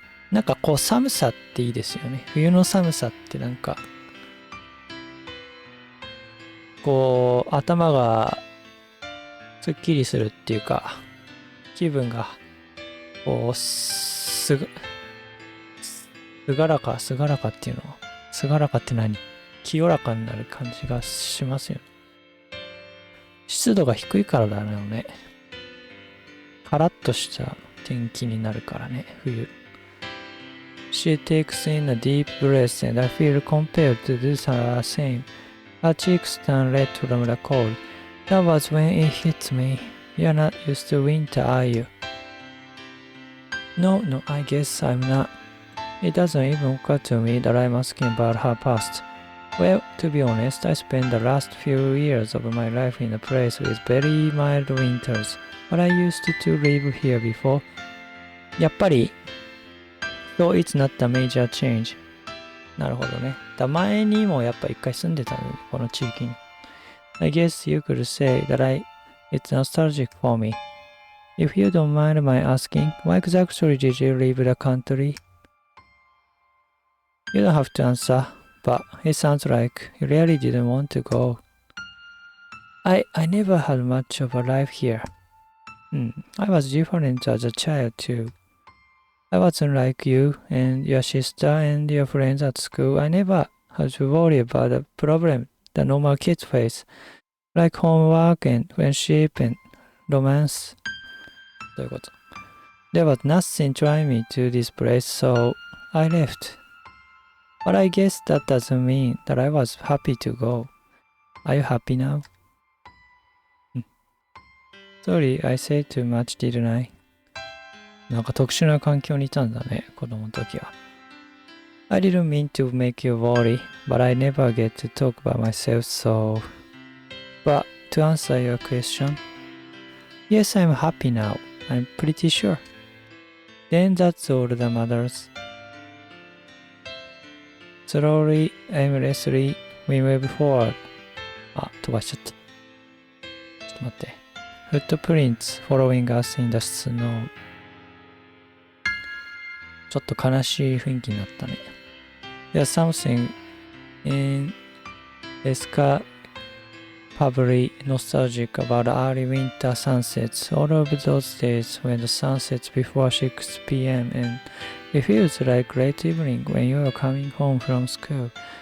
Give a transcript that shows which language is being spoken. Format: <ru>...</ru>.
<ja>なんかこう寒さっていいですよね。冬の寒さってなんかこう頭がすっきりするっていうか、気分がこうすがらかっていうの、すがらかって何？清らかになる感じがしますよね。湿度が低いからだよね。カラッとした天気になるからね、冬。</ja> <en>She takes in a deep breath and I feel compelled to do the same. Her cheeks turn red from the cold. That was when it hit me. You're not used to winter, are you? No, I guess I'm not. It doesn't even occur to me that I'm asking about her past. Well, to be honest, I spent the last few years of my life in a place with very mild winters. But I used to live here before.</en> <ja>やっぱり</ja> <en>So it's not a major change.</en> <ja>なるほどね。前にもやっぱ一回住んでたの、この地域に。</ja> <en>I guess you could say that it's nostalgic for me. If you don't mind my asking, why exactly did you leave the country? You don't have to answer, but it sounds like you really didn't want to go. I never had much of a life here. I was different as a child too. I wasn't like you and your sister and your friends at school. I never had to worry about the problem that normal kids face, like homework and friendship and romance.</en> <ja>どういうこと?</ja> <en>There was nothing drawing me to this place, so I left. But I guess that doesn't mean that I was happy to go. Are you happy now? Sorry, I said too much, didn't I?</en> <ja>なんか特殊な環境にいたんだね、子供の時は。</ja> <en>I didn't mean to make you worry, but I never get to talk about myself, so... But to answer your question, yes, I'm happy now. I'm pretty sure. Then that's all that matters. Slowly, aimlessly, we move forward.</en> <ja>あ、飛ばしちゃった。ちょっと待って。</ja> <en>Footprints following us in the snow.</en> <ja>ちょっと悲しい雰囲気になったね。</ja> <en>There's something inescapably nostalgic about early winter sunsets. All of those days when the sun sets before 6 p.m. and it feels like late evening when you are coming home from school.</en>